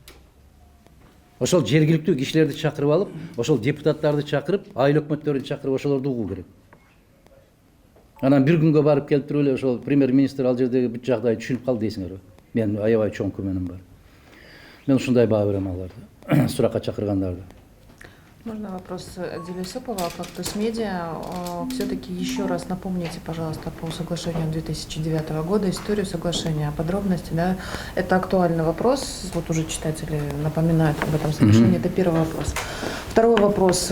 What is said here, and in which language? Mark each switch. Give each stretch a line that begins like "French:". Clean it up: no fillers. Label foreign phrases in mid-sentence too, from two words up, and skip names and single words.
Kyrgyz: Ошол жергиликтүү кишилерди чакырып алып, ошол депутаттарды чакырып, айыл өкмөттөрүн чакырып ошолорду угуу керек. Анан бир күнгө барып келип туруп эле ошол премьер-министр ал жердеги бүт жагдайды түшүнүп калды дейсиңерби? Мен аябай чоң күмөнүм бар. Мен ушундай баа берем аларды, суракка чакыргандарды.
Russian: Можно вопрос Делесупова, «Фактус Медиа». Все-таки еще раз напомните, пожалуйста, по соглашению 2009 года, историю соглашения, подробности. Да? Это актуальный вопрос. Вот уже читатели напоминают об этом соглашении. Это первый вопрос. Второй вопрос.